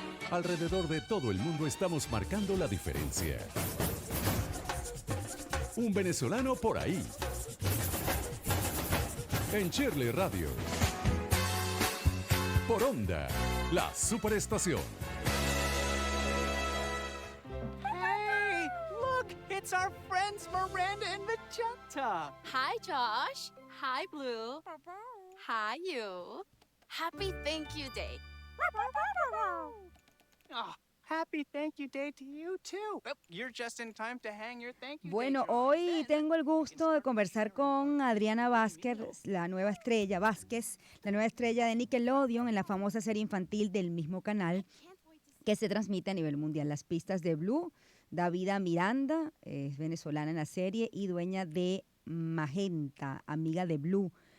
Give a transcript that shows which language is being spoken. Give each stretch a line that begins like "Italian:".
Spanish: Alrededor de todo el mundo estamos marcando la diferencia. Un venezolano por ahí. En Shirley Radio. Por Onda, la superestación.
English: Hey, look, it's our friends Miranda and Magenta. Hi, Josh. Hi, Blue. Hi, you. Happy Thank You Day. Oh, happy thank you day to you too. Oh, you're just in time to hang your thank you.
Spanish: Bueno,
English: day jar.
Spanish: hoy
English: Then-
Spanish: tengo el gusto de conversar con Adriana Vázquez, la nueva estrella de Nickelodeon en la famosa serie infantil del mismo canal que se transmite a nivel mundial. Las pistas de Blue. Davida Miranda es venezolana en la serie y dueña de Magenta, amiga de Blue.